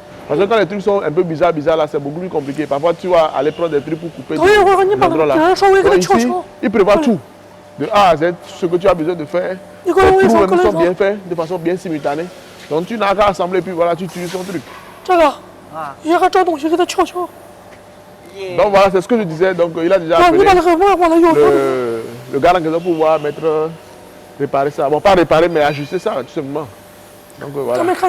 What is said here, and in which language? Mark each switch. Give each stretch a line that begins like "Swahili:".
French: Parce que quand les trucs sont un peu bizarres là, c'est beaucoup plus compliqué. Parfois, tu vas aller prendre des trucs pour couper des endroits là. Donc ici, il prévoit tout. De A à Z, ce que tu as besoin de faire. Les trous même sont bien faits, de façon bien simultanée. Donc tu n'as qu'à assembler, puis voilà, tu utilises son truc.
Chinese: 这个，也还找东西给它撬撬。
French: Donc voilà, c'est ce que je disais. Donc il a déjà appelé le gars en question pour pouvoir mettre, réparer ça. Bon, pas réparer, mais ajuster ça, tout simplement. Donc voilà.